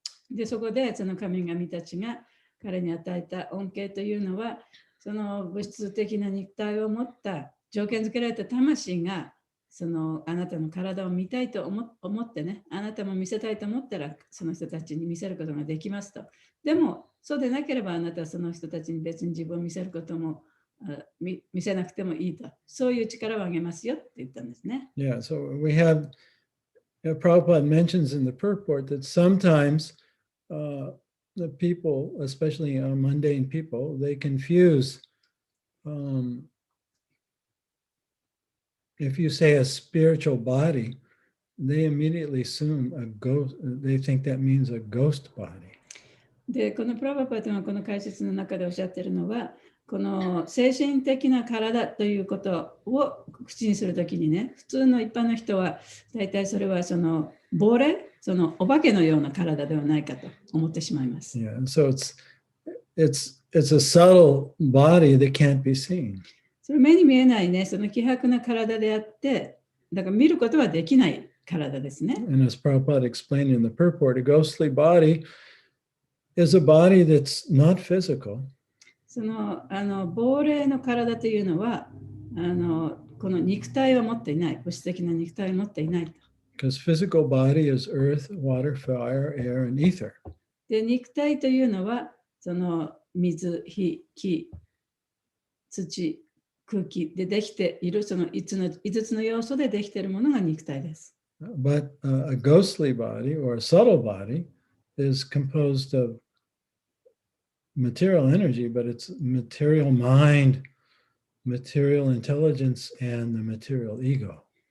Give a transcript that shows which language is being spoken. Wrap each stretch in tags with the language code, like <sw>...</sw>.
<ja>で、そこでその神々たちが彼に与えた恩恵というのは、その物質的な肉体を持った条件付けられた魂が、そのあなたの体を見たいと思ってね、あなたも見せたいと思ったら、その人たちに見せることができますと。でも、そうでなければあなたはその人たちに別に自分を見せることも見せなくてもいいと。そういう力をあげますよって言ったんですね。</ja> <en>Yeah, so we have, Prabhupada mentions in the purport that sometimes the people, especially mundane people, they confuse if you say a spiritual body, they immediately assume a ghost, they think that means a ghost body.</en> <ja>で、このプラバパートがこの解説の中でおっしゃっているのは、この精神的な体ということを口にするときにね、普通の一般の人は大体それはその亡霊、そのお化けのような体ではないかと思ってしまいます。</ja> <en>Yeah, so it's a subtle body that can't be seen.</en> <ja>それ目に見えないね、その希薄な体であって、だから見ることはできない体ですね。</ja> <en>And as Prabhupada explained in the purport, a ghostly body is a body that's not physical.</en> <ja>その亡霊の体というのはこの肉体を持っていない、物質的な肉体を持っていないと。</ja> <en>Because physical body is earth, water, fire, air, and ether.</en> <ja>で、肉体というのはその水、火、木、土、空気でできているその5つの要素でできているものが肉体です。</ja> <en>But a ghostly body or a subtle body is composed of material energy, but it's material mind, material intelligence, and the material ego.</en>